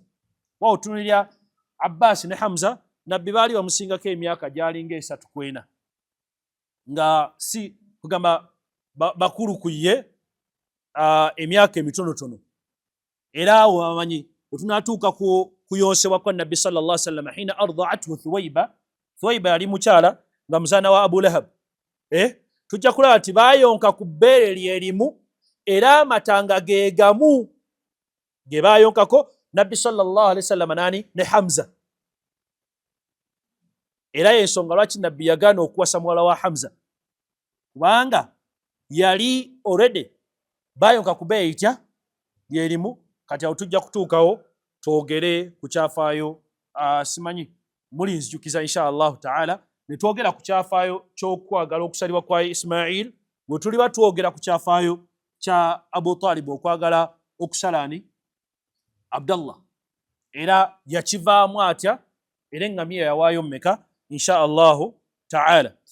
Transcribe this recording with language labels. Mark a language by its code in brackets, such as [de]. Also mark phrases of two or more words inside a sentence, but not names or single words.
[lg] Waotunulira Abbas ne Hamza nabbi baali bamusingako emyaka gyalinga 3-4 nga si kugamba bakulu ku ye emyaka emitonotono. Era awo bamanyi wetunatuuka kuyonsebwa kwa nabbi [ar] صلى الله عليه وسلم حين أرضعته [lg] Thuwaiba yali mukyala nga muzaana wa Abu Lahab. Tujja kulaba nti bayonka ku bbeere lyerimu era amatanga ge gamu ge bayonkako nabbi [ar] صلى الله عليه وسلم [lg] ne Hamza. Era yensonga lwaki nabbi yagaana okuwasa muwala wa Hamza, kubanga yali already bayonka ku bbeere itya lyerimu. Kati awo tujja kutuukawo twogere ku kyafaayo simanyi mulinzijukiza [ar] إن شاء الله تعالى [lg] ne twogera ku kyafaayo ky'okwagala okusalibwa kwa Ismail bwe tuliba twogera ku kyafaayo kya Abu Talib okwagala okusala Abdallah, era yakivaamu atya era eŋŋamiya yawaayo mmeka [ar] إن شاء الله تعالى.